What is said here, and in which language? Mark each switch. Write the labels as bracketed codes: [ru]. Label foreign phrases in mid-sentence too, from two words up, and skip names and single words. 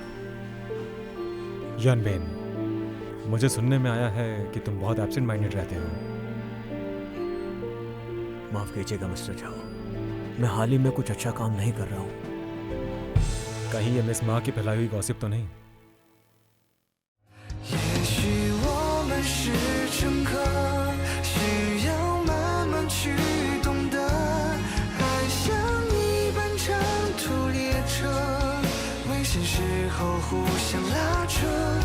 [hi] यनबेन, मुझे सुनने में आया है कि तुम बहुत [en] absent minded [hi] रहते हो। माफ कीजिएगा मिस्टर झाओ, मैं हाल ही में कुछ अच्छा काम नहीं कर रहा हूँ। कहीं ये मिस माँ की फैलाई हुई गॉसिप तो नहीं? [zh] 也许我们是乘客，需要慢慢去懂得，爱像一班长途列车，危险时候互相拉扯。